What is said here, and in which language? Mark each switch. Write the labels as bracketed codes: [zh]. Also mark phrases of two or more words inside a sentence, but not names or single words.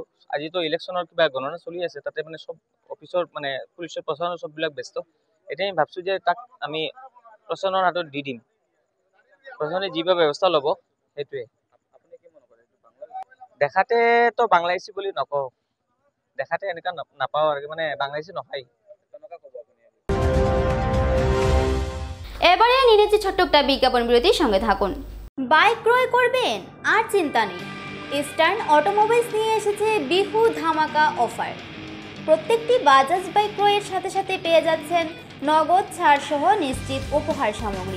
[as] আজিতো ইলেকশ্যনৰ কিবা গণনা চলি আছে, তাতে মানে চব অফিচৰ মানে পুলিচৰ প্ৰশাসনৰ চববিলাক ব্যস্ত। এতিয়া আমি ভাবছোঁ যে তাক আমি প্ৰশাসনৰ হাতত দি দিম, প্ৰশাসনে যিবা ব্যৱস্থা ল'ব সেইটোৱে। দেখাতেতো বাংলাদেশী বুলি নকওঁ, দেখাতে এনেকুৱা নাপাওঁ আৰু মানে বাংলাদেশী নহয়। [bn] এবারে নিয়েছি ছোট্ট একটা বিজ্ঞাপন বিরতির সঙ্গে থাকুন। বাইক ক্রয় করবেন আর চিন্তা নেই, ইস্টার্ন অটোমোবাইলস নিয়ে এসেছে বিহু ধামাকা অফার। প্রত্যেকটি বাজাজ বাইক ক্রয়ের সাথে সাথে পেয়ে যাচ্ছেন নগদ ছাড় সহ নিশ্চিত উপহার সামগ্রী।